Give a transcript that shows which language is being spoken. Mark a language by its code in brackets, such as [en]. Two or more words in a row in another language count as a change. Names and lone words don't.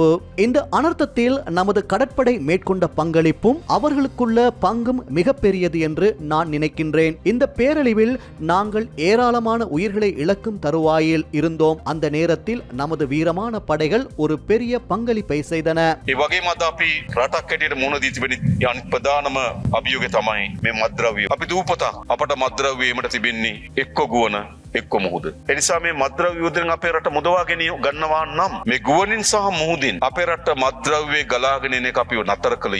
[ta] இந்த அனர்த்தத்தில் நமது கடற்படை மேற்கொண்ட பங்களிப்பும் அவர்களுக்குள்ள பங்கும் மிகப்பெரியது என்று நான் நினைக்கின்றேன். இந்த பேரழிவில் நாங்கள் ஏராளமான உயிர்களை இழக்கும் தருவாயில் இருந்தோம். அந்த நேரத்தில் நமது வீரமான படைகள் ஒரு பெரிய பங்களிப்பை செய்தன. [si] ගුවන එක්ක මුහුද. එනිසා මේ මද්‍රව්‍ය යුද්ධයෙන් අපේ රට මුදවා ගන්නවා නම් මේ ගුවනින් සහ මුහුදින් අපේ රට මද්‍රව්‍ය ගලාගෙන එන එක අපි නතර කළ යුතුයි.